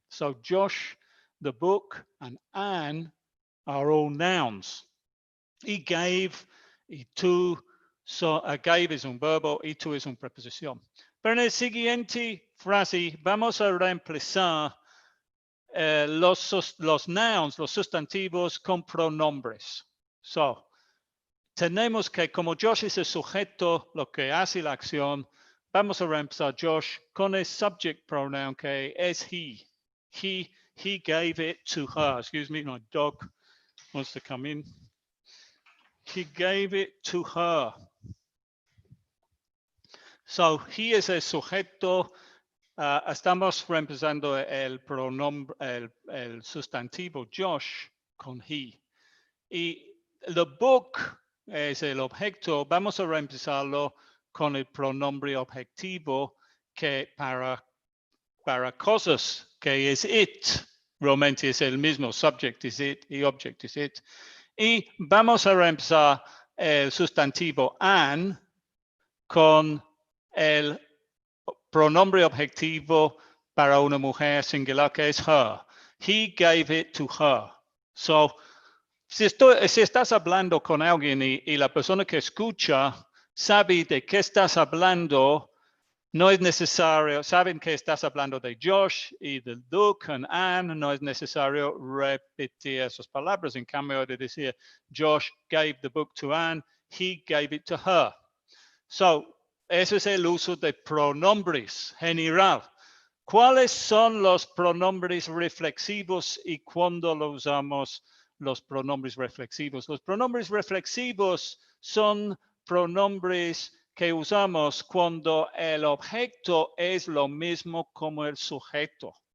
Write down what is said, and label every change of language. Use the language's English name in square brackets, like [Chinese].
[English] So Josh, the book, and Anne are all nouns. [Spanish] Y gave y to, gave es un verbo y to es una preposición. Pero en el siguiente frase vamos a reemplazar los nouns, los sustantivos con pronombres. So, tenemos que, como Josh es el sujeto, lo que hace la acción, vamos a reemplazar Josh con el subject pronoun que es he. [English] He gave it to her. Excuse me, my dog wants to come in. He gave it to her. [Spanish] So, he es el sujeto. Estamos reemplazando el pronombre, el sustantivo Josh con he. Y the book es el objeto. Vamos a reemplazarlo con el pronombre objetivo que para cosas que es it. Realmente es el mismo. [English] Subject is it y object is it. [Spanish] Y vamos a reemplazar el sustantivo Anne con el pronombre objetivo para una mujer singular que es her. [English] He gave it to her. [Spanish] So, si estás hablando con alguien y la persona que escucha sabe de qué estás hablando, no es necesario, saben que estás hablando de Josh y de Luke and Anne, no es necesario repetir esas palabras. En cambio de decir, [English] Josh gave the book to Anne, he gave it to her. [Spanish] So, ese es el uso de pronombres general. ¿Cuáles son los pronombres reflexivos y cuándo lo usamos los pronombres reflexivos? Los pronombres reflexivos son pronombres que usamos cuando el objeto es lo mismo como el sujeto.